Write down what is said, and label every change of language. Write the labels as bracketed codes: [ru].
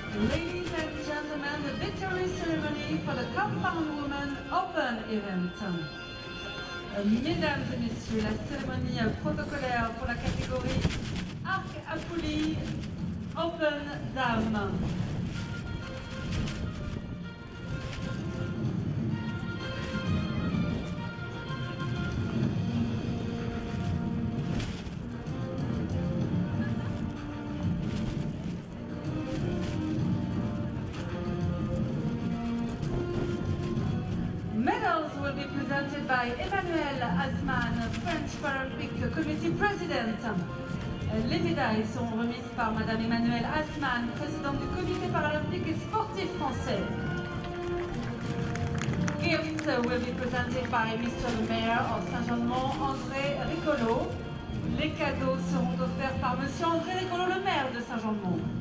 [en] Ladies and gentlemen, the victory ceremony for the Compound Woman Open event. [fr] Mesdames et messieurs, la cérémonie protocolaire pour la catégorie Arc à poulie Open Dame. [en] Medals will be presented by Emmanuel Asman, French Paralympic Committee President. [fr] Les médailles sont remises par Madame Emmanuel Asman, présidente du Comité paralympique et sportif français. [en] Gifts will be presented by Mr. le Mayor of Saint-Jean-de-Monts, André Récolo. [fr] Les cadeaux seront offerts par Monsieur André Récolo, le maire de Saint-Jean-de-Monts.